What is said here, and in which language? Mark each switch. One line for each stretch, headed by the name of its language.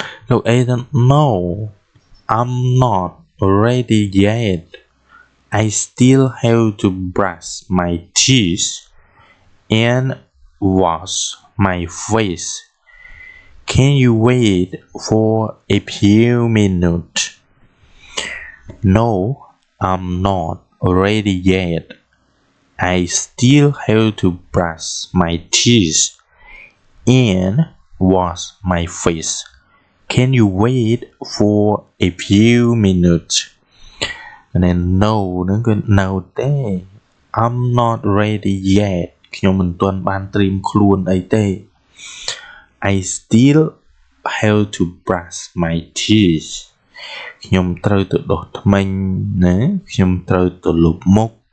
Khmer: លោកអេថា
English: No I'm not ready yet I still have to brush my teeth and wash my face Can you wait for a few minutes No I'm not ready yet I still have to brush my teeth and wash my face. Can you wait for a few minutes? And then no
Khmer: ហ្នឹងគឺ no ទេ
English: I'm not ready yet
Khmer: ខ្ញុំមិនទាន់បានត្រៀមខ្លួនអីទេ
English: I still have to brush my teeth
Khmer: ខ្ញុំត្រូវទៅដុសធ្មេញណាខ្ញុំត្រូវទៅលុបមុខ